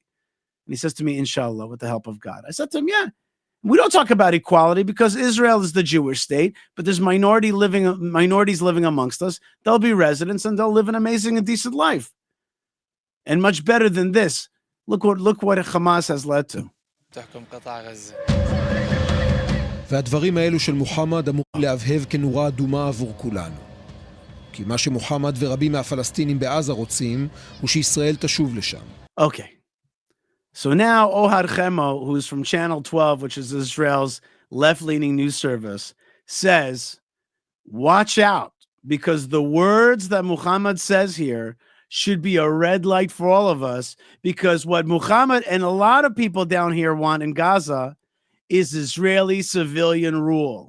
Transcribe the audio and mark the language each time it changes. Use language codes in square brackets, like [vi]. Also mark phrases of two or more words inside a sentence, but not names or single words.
[en] And he says to me, inshallah, with the help of God. I said to him, yeah, we don't talk about equality because Israel is the Jewish state, but there's minorities living amongst us. They'll be residents and they'll live an amazing and decent life. And much better than this. Look what Hamas has led to. [ar] تحكم قطاع غزة. [he] והדברים האלו של מוחמד אמור להבהב כנורה אדומה עבור כולנו. כי מה שמוחמד ורבים מהפלסטינים בעזה רוצים הוא שישראל תשוב לשם. [en] Okay. So now Ohad Hemo, who's from Channel 12, which is Israel's left-leaning news service, says, watch out, because the words that Muhammad says here should be a red light for all of us, because what Muhammad and a lot of people down here want in Gaza is Israeli civilian rule.